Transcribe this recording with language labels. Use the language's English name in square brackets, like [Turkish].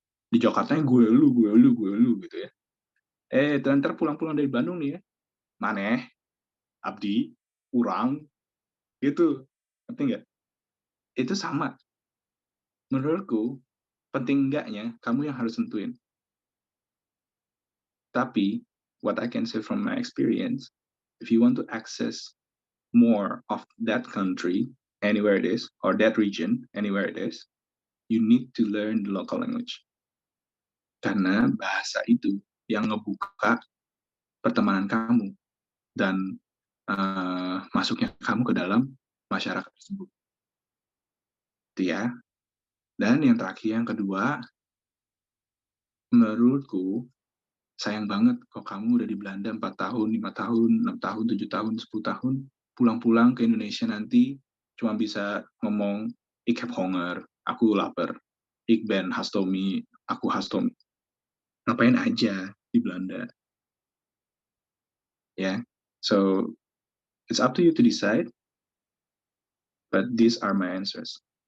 [Indonesian] Di Jakarta gue lu gitu ya. Ntar pulang-pulang dari Bandung nih ya, maneh, abdi, urang, gitu, ngerti nggak? Itu sama. Menurutku, penting enggaknya kamu yang harus tentuin. [English] Tapi, what I can say from my experience, if you want to access more of that country, anywhere it is, or that region, anywhere it is, you need to learn the local language. [Indonesian] Karena bahasa itu yang ngebuka pertemanan kamu. Dan masuknya kamu ke dalam masyarakat tersebut. Itu ya. Dan yang terakhir, yang kedua, menurutku sayang banget kok kamu udah di Belanda 4 tahun, 5 tahun, 6 tahun, 7 tahun, 10 tahun, pulang-pulang ke Indonesia nanti cuma bisa ngomong, [Dutch] ik heb honger, [Indonesian] aku lapar, [Dutch] ik ben hastomi, [Indonesian] aku hastomi. Ngapain aja di Belanda? [English] Ya, so it's up to you to decide, but these are my answers.